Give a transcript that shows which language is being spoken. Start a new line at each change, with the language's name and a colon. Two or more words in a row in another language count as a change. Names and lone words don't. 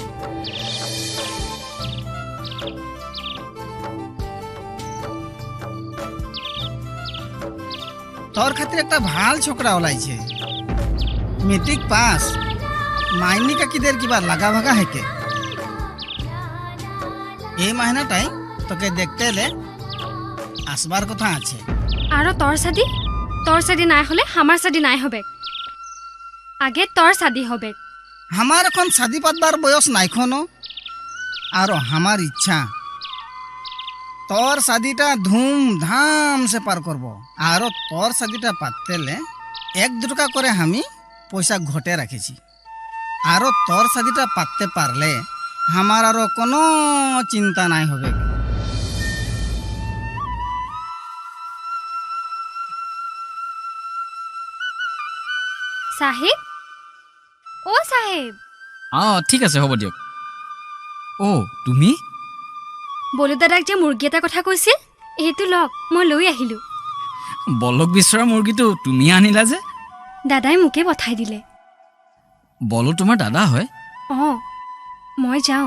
Bangla: তোর খাतिर একটা ভাল ছোকরা ওলাইছে, মেট্রিক পাস, মাইনি কাকিদের কিবা লাগা ভাগা হেকে। এই মাহিনাটাই তোকে দেখতে এলে আসবার কথা আছে। আৰু তোৰ শাদি নাই হলে আমাৰ শাদি নাই হবে আগে তোৰ শাদি হবে আমার এখন শাদি পাতবার বয়স নাইখনো আর আমার ইচ্ছা তোর শাদিটা ধুমধাম সে পার করব আর তোর শাদিটা পাততেলে 1-2 টাকা করে আমি পয়সা ঘটে রাখেছি আর তোর শাদিটা পাততে পারলে আমার আর কোনো চিন্তা নাই হবে
Assamese: সাহেব ও সাহেব ঠিক আছে হ'ব দিয়ক তুমি বলু দাদাক যে মুৰ্গী এটা কথা কৈছিল এইটো লওক মই লৈ আহিলো বলক বিচৰা মুৰ্গীটো তুমি আনিলা যে দাদাই মোকে পঠাই দিলে বলো তোমাৰ দাদা হয় মই যাওঁ